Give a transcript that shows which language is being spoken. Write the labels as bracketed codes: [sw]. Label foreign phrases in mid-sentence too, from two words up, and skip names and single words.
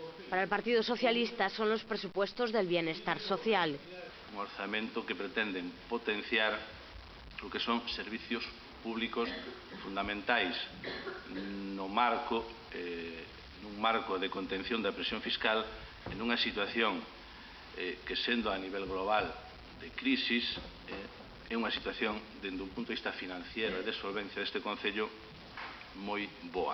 [es] Para el Partido Socialista son los presupuestos del bienestar social. [gl] Un orzamento que pretenden potenciar o que son servicios públicos fundamentais nun marco de contención da presión fiscal en unha situación que, sendo a nivel global de crisis, é unha situación, dende un punto de vista financiero e de solvencia deste Concello, moi boa.